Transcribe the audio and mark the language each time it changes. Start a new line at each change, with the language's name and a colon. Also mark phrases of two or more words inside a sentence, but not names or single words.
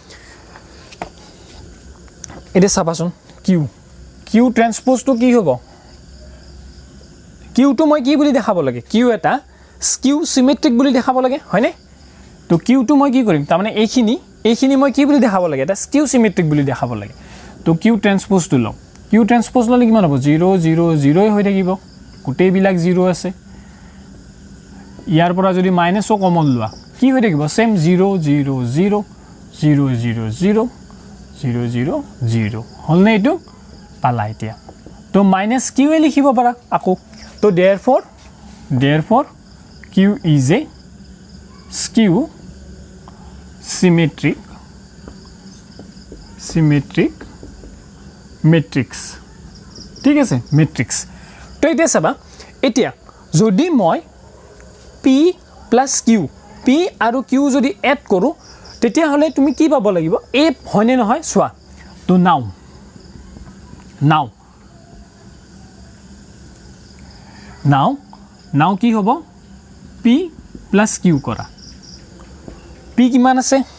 Assamese: এটা চাবাচোন
English: q transpose
Assamese: তো কি হ'ব কিউ তো মই কি বুলি দেখাব লাগে কিউ এটা
English: skew symmetric
Assamese: বুলি দেখাব লাগে হয়নে তো কিউ তো মই কি কৰিম তাৰ মানে এইখিনি মই কি বুলি দেখাব লাগে এটা
English: skew symmetric
Assamese: বুলি দেখাব লাগে তো
English: q transpose
Assamese: তো লম
English: q transpose
Assamese: ললে কিমান হ'ব 0 0 0 হৈ থাকিব গোটেই বিলাক 0 আছে ইয়াৰ পৰা যদি মাইনাসও কমন লোৱা কি হৈ থাকিব সেম 0 0 0 0 0 0 0 0 0 হলনে এইটো পালা এতিয়া তো মাইনাস কিউ এ লিখিব পাৰা আকৌ তো
English: therefore q is a skew symmetric
Assamese: matrix ঠিক আছে matrix তো এতিয়া চাবা এতিয়া যদি মই
English: p plus q
Assamese: p আৰু q যদি এড কৰো তেতিয়া হলে তুমি কি পাব লাগিব a হয়নে নহয় সোৱা তো নাও কি হ'ব
English: p plus q
Assamese: কৰা p কিমান আছে